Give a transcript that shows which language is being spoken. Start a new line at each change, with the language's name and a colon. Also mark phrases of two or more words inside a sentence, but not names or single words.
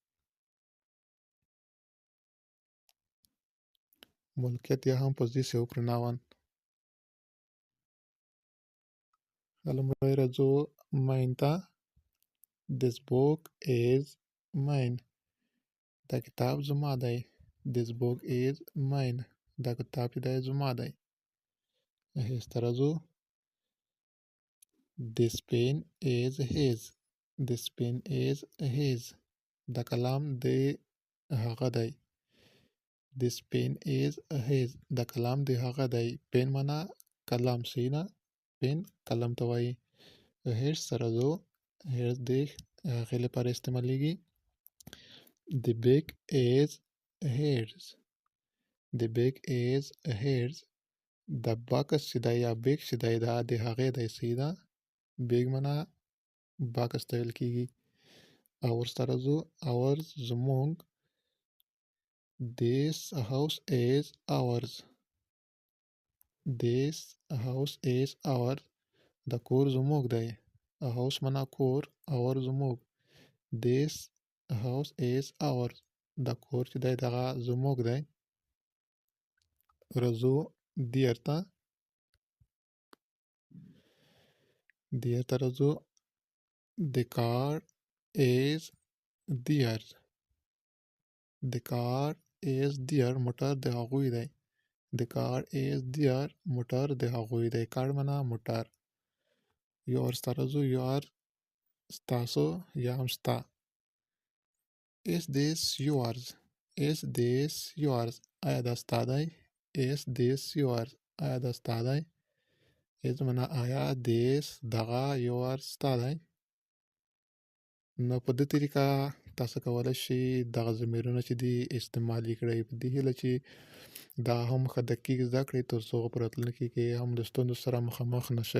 Pashto: ملکیت یا هم
English: possessive pronoun.
Pashto: لومړی راځو mine ته.
English: This book is mine.
Pashto: دا کتاب زما دی.
English: This book is mine.
Pashto: دا کتاب چې دی زما دی. his ته راځو.
English: This pen is his. This pen is his.
Pashto: دا قلم دی هغه دی.
English: This pen is his.
Pashto: دا قلم دی هغه دی. pen معنا قلم صحیح ده. pen قلم ته وایي. his ته راځو. his د هغې لپاره استعمالیږي.
English: The bag is hers. The bag is hers.
Pashto: د بکس چې دی یا بیگ چې دی دا د هغې دی صحیح ده. بیگ معنا بکس ته ویل کېږي. ours ته راځو. ours زموږ.
English: This house is ours. This house is ours.
Pashto: د کور زموږ دی. house معنا کور. our زموږ.
English: This house is ours.
Pashto: د کور چې دی دغه زموږ دی. راځو dear ته. dear ته راځو.
English: The car is theirs. The car is their.
Pashto: موټر د هغوی دی.
English: The car is their.
Pashto: موټر د هغوی دی. car معنا موټر. yours ته راځو. your ستاسو یا هم ستا.
English: Is this yours? Is this yours?
Pashto: آیا دا ستا دی؟
English: Is this yours?
Pashto: آیا دا ستا دی؟ is معنا آیا. this دغه. yours ستا دی. نو په دې طریقه تاسو کولی شئ دغه ضمیرونه چې دي استعمالي کړئ په دې هیله چې دا هم ښه دقیق زده کړئ تر څو په راتلونکي کې هم د ستونزو سره مخامخ نه شئ.